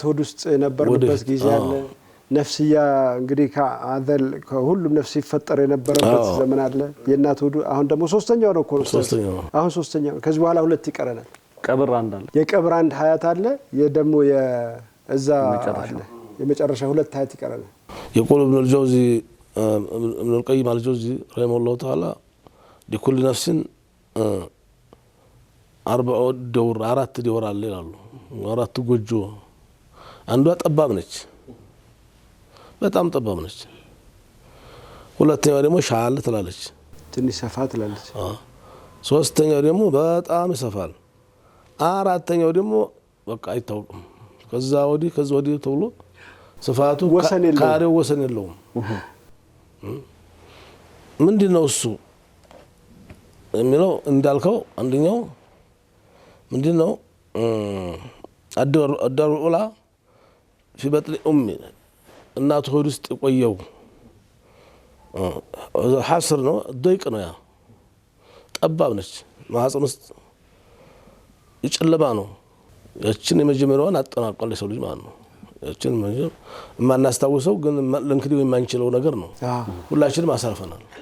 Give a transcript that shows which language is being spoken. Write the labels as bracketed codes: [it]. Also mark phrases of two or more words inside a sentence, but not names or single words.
[am] ሆድ ውስጥ ነበርበት ጊዜ አለ። ነፍስያ እንግዲህ ከአዘል ከሁሉም ነፍስ ይፈጠር የነበረበት ዘመን አለ። የእናት ሆድ አሁን ደግሞ ሶስተኛው ነው። አሁን ሶስተኛው ከዚህ በኋላ ሁለት ይቀረናል። ቀብር አንድ አለ፣ የቀብር አንድ ሀያት አለ። የደሞ የዛ አለ የመጨረሻ ሁለት ሀያት ይቀረናል። [ar] يقول ابن القيم الجوزي رحمه الله تعالى لكل نفس 4 دور 4 دور [am] አለ ይላሉ። 4 ጎጆ አንዷ ጠባብ ነች፣ በጣም ጠባብ ነች። ሁለተኛው ደግሞ ሻል ትላለች፣ ትንሽ ሰፋ ትላለች። ሶስተኛው ደግሞ በጣም ይሰፋል። አራተኛው ደግሞ በቃ አይታወቅም። ከዛ ወዲህ ተብሎ ስፋቱ ካሬው ወሰን የለውም። ምንድነው እሱ የሚለው እንዳልከው አንደኛው ምንድነው [ar] الدار الأولى في بطن امي [am] እናቱ ሆድ ውስጥ ቆየው ሐስር ነው፣ ደቂቅ ነው። ያ ጠባብ ነች፣ ማህፀን ውስጥ ይጨለማ ነው። ያችን የመጀመሪያዋን አጠናቋል የሰው ልጅ ማለት ነው። ያችን የማናስታውሰው ግን ለንክዲው የማንችለው ነገር ነው። ሁላችንም አሳልፈናል።